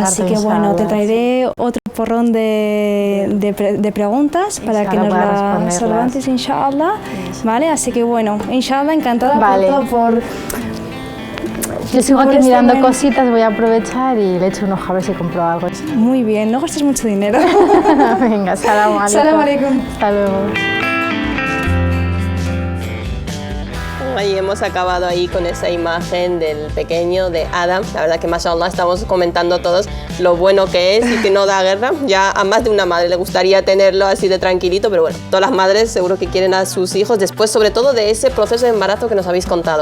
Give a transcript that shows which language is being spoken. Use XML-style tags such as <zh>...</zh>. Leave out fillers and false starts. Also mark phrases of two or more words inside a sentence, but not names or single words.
<es>Así que bueno, te traeré otro porrón de preguntas para que nos las solventes, inshallah. ¿Vale? Así que bueno, inshallah, encantada por yo sigo aquí mirando cositas, voy a aprovechar y le echo un ojo a ver si compro algo. Muy bien, no gastes mucho dinero. Venga,</es> <ar>سلام عليكم. سلام عليكم.</ar> <es>Hasta luego. Y hemos acabado ahí con esa imagen del pequeño, de Adam. La verdad que, mashallah, estamos comentando todos lo bueno que es y que no da guerra. Ya a más de una madre le gustaría tenerlo así de tranquilito, pero bueno, todas las madres seguro que quieren a sus hijos después, sobre todo de ese proceso de embarazo que nos habéis contado.</es>